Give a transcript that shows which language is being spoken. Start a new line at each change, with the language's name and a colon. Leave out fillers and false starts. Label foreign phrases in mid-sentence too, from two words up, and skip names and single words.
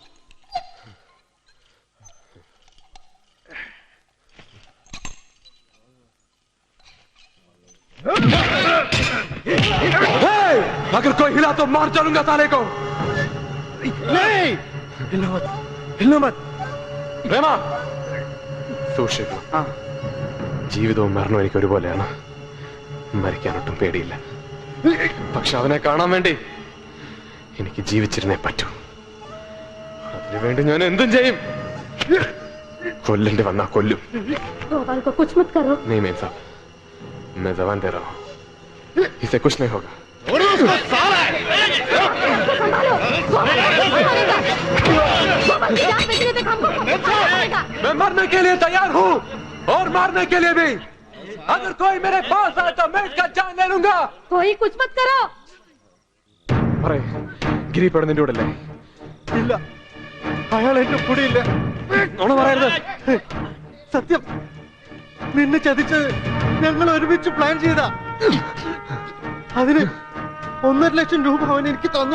Hindi: अगर कोई हिला तो मार चलूंगा साले को. नहीं, हिलना मत.
Malayalam: പ്രേമ, സൂക്ഷിക്കണം. ജീവിതവും മരണവും എനിക്ക് ഒരുപോലെയാണ്. മരിക്കാനൊട്ടും പേടിയില്ല. പക്ഷെ അവനെ കാണാൻ വേണ്ടി എനിക്ക് ജീവിച്ചിരുന്നേ പറ്റൂ. അതിനുവേണ്ടി ഞാൻ എന്തും ചെയ്യും. കൊല്ലേണ്ടി വന്നാ കൊല്ലും.
Hindi: गोपाल को कुछ मत करो. नहीं मेम साहब, मैं जबान दे रहा हूँ, इसे कुछ नहीं होगा. मैं मरने के लिए तैयार हूँ और मारने के लिए भी. अगर कोई मेरे पास आए तो मैं इसका जान ले लूंगा. कोई कुछ मत करो.
Malayalam: പറയ്, ഗിരി പെടുന്ന നിന്റെ കൂടെ അല്ലേ? ഇല്ല, അയാൾ എന്റെ കൂടെ ഇല്ല. നുണ പറയരുത്. സത്യം, നിന്നെ ചതിച്ചത് ഞങ്ങൾ ഒരുമിച്ച് പ്ലാൻ ചെയ്താ. അതിന് 1.5 ലക്ഷം രൂപ അവൻ എനിക്ക് തന്നു.